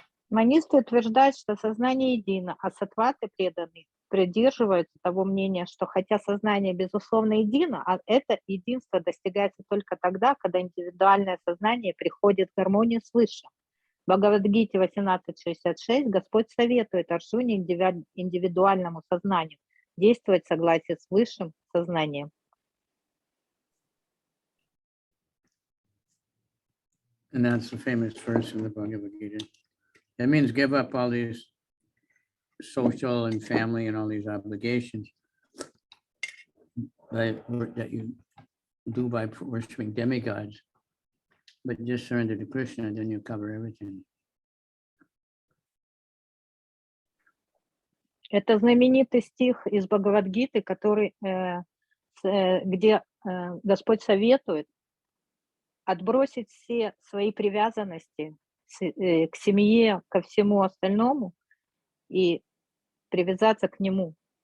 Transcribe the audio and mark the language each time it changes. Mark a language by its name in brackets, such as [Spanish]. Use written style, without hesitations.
[Russian] Монисты утверждают, что сознание едино, а саттваты преданные придерживаются того мнения, что хотя сознание безусловно едино, а это единство достигается только тогда, когда индивидуальное сознание приходит в гармонию с Высшим. В Бхагавадгите 18.66 Господь советует Арджуне индивидуальному сознанию действовать в согласии с Высшим сознанием. [English] And that's the famous verse in the Bhagavad Gita. That means give up all these social and family and all these obligations that you do by worshiping demigods, but just surrender to Krishna, and then you cover everything. [Russian] Это знаменитый стих из Бхагавадгиты, который, где Господь советует отбросить все свои привязанности к семье, ко всему остальному и привязаться к Нему.